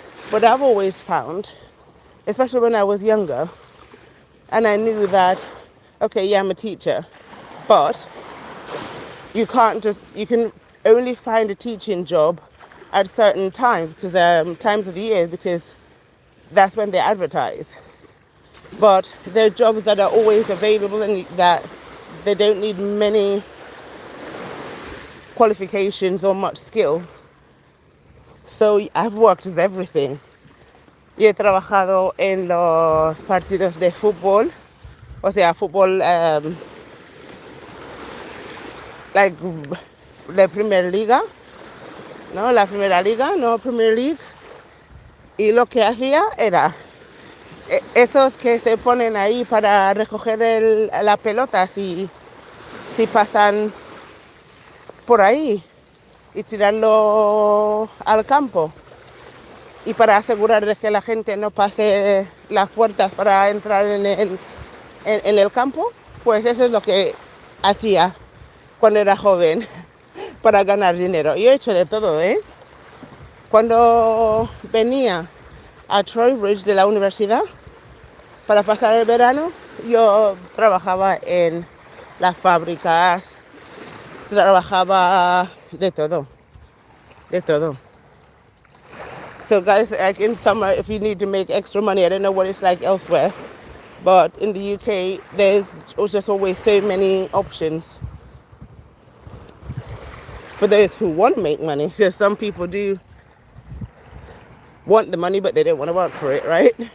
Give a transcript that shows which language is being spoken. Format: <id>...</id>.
<en>But I've always found, especially when I was younger, and I knew that, okay, yeah, I'm a teacher, but you can only find a teaching job at certain times because times of the year because that's when they advertise. But there are jobs that are always available and that they don't need many qualifications or much skills. So I've worked as everything.</en> <es>Yo he trabajado en los partidos de fútbol, o sea, fútbol like la Premier Liga, ¿no? La Primera Liga, no Premier League. Y lo que hacía era esos que se ponen ahí para recoger la pelota si pasan por ahí y tirarlo al campo. Y para asegurarles que la gente no pase las puertas para entrar en el campo, pues eso es lo que hacía cuando era joven para ganar dinero. Yo he hecho de todo, ¿eh? Cuando venía a Trowbridge de la universidad para pasar el verano, yo trabajaba en las fábricas, trabajaba de todo.</es> <en>So guys, like in summer, if you need to make extra money, I don't know what it's like elsewhere, but in the UK, there's just always so many options for those who want to make money, because some people do want the money, but they don't want to work for it, right?</en>